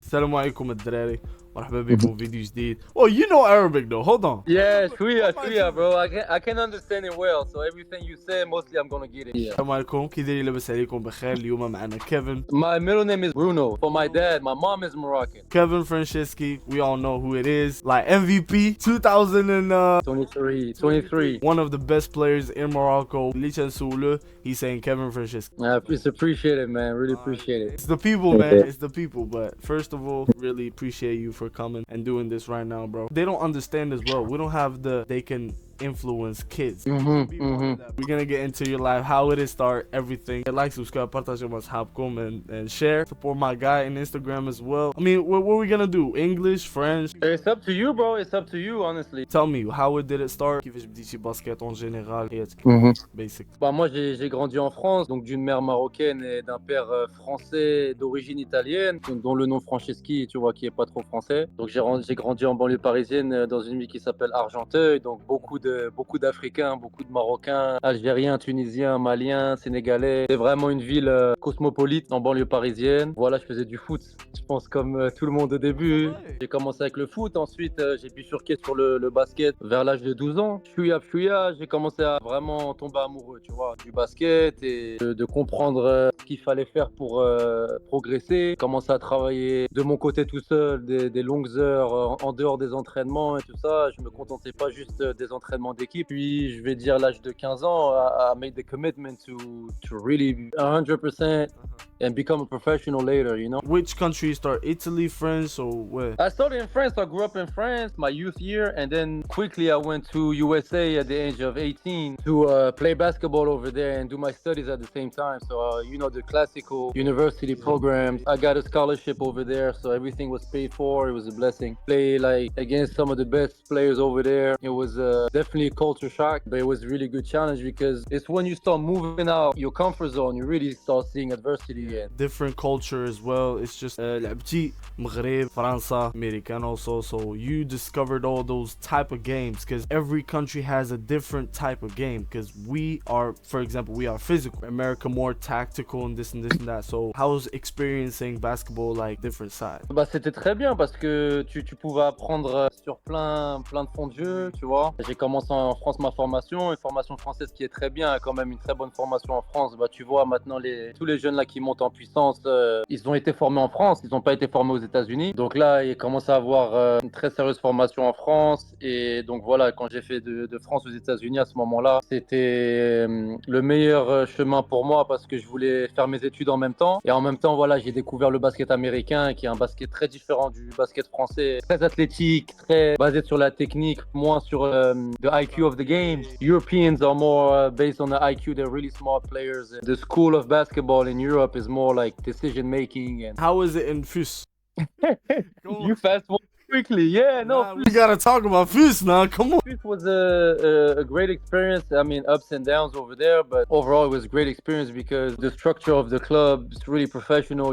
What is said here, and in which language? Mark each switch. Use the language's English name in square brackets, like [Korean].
[Arabic] السلام عليكم الدراري مرحبا بكم في فيديو جديد. [English] Oh, you know Arabic though. Hold on. Yeah, [Arabic] شوية [English] bro. I can understand it well. So everything you say, mostly I'm gonna get it. Yeah. [Arabic] السلام عليكم، كي دايرين؟ لاباس عليكم بخير؟ اليوم معنا كيفن. [English] My middle name is Bruno. For my dad, my mom is Moroccan. Kevin Franceschi, we all know who it is. Like MVP 23. one of the best players in Morocco. Lichan Sulu, he's saying Kevin Franceschi. It's appreciated, man. Really appreciate it. It's the people, man. It's the people. But first of all, really appreciate you for coming and doing this right now, bro. They don't understand as well. We don't have they can influence kids. We're gonna get into your life, how it is start, everything. Like, subscribe, partage [Arabic] مع أصحابكم [English] and share. Support my guy on Instagram as well. I mean, what are we gonna do? English, French? It's up to you, bro. It's up to you, honestly. Tell me, how did it start? [Arabic] كيفاش بديتي [French] basket en général? [English] Basic. [French] Bah, moi, j'ai grandi en France, donc d'une mère marocaine et d'un père français d'origine italienne, dont le nom Franceschi, tu vois, qui est pas trop français. Donc j'ai grandi en banlieue parisienne dans une ville qui s'appelle Argenteuil, donc beaucoup d'Africains, beaucoup de Marocains, Algériens, Tunisiens, Maliens, Sénégalais. C'est vraiment une ville cosmopolite en banlieue parisienne. Voilà, je faisais du foot, je pense comme tout le monde au début. J'ai commencé avec le foot, ensuite j'ai bifurqué sur le basket vers l'âge de 12 ans. J'ai commencé à vraiment tomber amoureux, tu vois, du basket et de comprendre ce qu'il fallait faire pour progresser. J'ai commencé à travailler de mon côté tout seul, des longues heures en dehors des entraînements et tout ça. Je me contentais pas juste des entraînements d'équipe. Puis, je vais dire, l'âge de 15 ans, [English] I made the commitment to really 100% and become a professional later, you know. Which country you start? Italy, France, or where? I started in France. I grew up in France, my youth year, and then quickly I went to USA at the age of 18 to play basketball over there and do my studies at the same time. So, you know, the classical university programs. I got a scholarship over there, so everything was paid for. It was a blessing. Play like against some of the best players over there. It was definitely a culture shock, but it was a really good challenge because it's when you start moving out your comfort zone, you really start seeing adversity. And different culture as well. It's just [Arabic] لعبتي مغرب فرنسا [English] American also, so you discovered all those type of games because every country has a different type of game because we are, for example, we are physical, America more tactical and this and that. So how's experiencing basketball like different sides? [French] bah c'était très bien parce que tu pouvais apprendre sur plein de fonds de jeu, tu vois. J'ai commencé en France ma formation, une formation française qui est très bien, quand même une très bonne formation en France. Bah tu vois maintenant tous les jeunes là qui montent en puissance, ils ont été formés en France, ils n'ont pas été formés aux États-Unis. Donc là, ils commencent à avoir une très sérieuse formation en France. Et donc voilà, quand j'ai fait de France aux États-Unis à ce moment-là, c'était le meilleur chemin pour moi parce que je voulais faire mes études en même temps. Et en même temps, voilà, j'ai découvert le basket américain qui est un basket très différent du basket français, très athlétique, très basé sur la technique, moins sur [English] the IQ of the game. Europeans are more based on the IQ, they're really smart players. The school of basketball in Europe is more like decision making. And how is it in FUS? You fast forward quickly. Yeah, no. We gotta talk about FUS now. Come on. It was a great experience. I mean, ups and downs over there, but overall it was a great experience because the structure of the club is really professional.